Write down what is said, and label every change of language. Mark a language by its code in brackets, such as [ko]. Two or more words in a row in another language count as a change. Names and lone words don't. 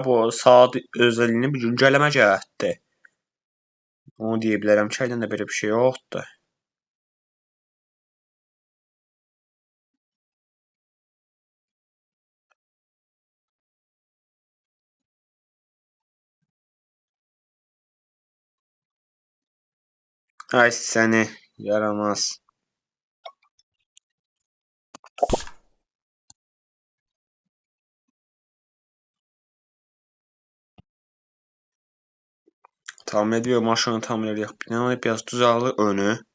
[az] Bu saat özəliyini bir güncələmə gərəkdir. Onu deyə bilərəm ki, əlində belə bir şey yoxdur. Ay səni yaramaz. [tr] Tamir ediyor, maşını tamir ediyor. [az] Binanı biraz düzəldir önü.